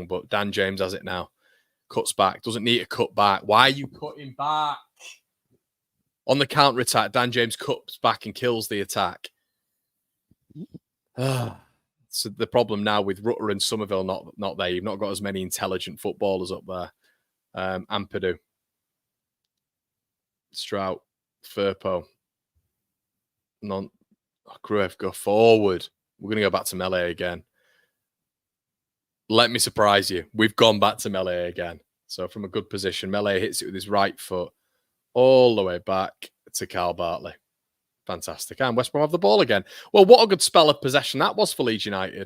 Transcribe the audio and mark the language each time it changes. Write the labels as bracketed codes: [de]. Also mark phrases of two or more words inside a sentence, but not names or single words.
[en] But Dan James has it now. Cuts back. Doesn't need to cut back. Why are you cutting back? On the counter-attack, Dan James cuts back and kills the attack. So the problem now with Rutter and Somerville not there. You've not got as many intelligent footballers up there. Ampadu. Strout. Firpo. Gruev, go forward. We're going to go back to Meslier again. Let me surprise you. We've gone back to Meslier again. So from a good position, Meslier hits it with his right foot all the way back to Kyle Bartley. Fantastic. And West Brom have the ball again. Well, what a good spell of possession that was for Leeds United.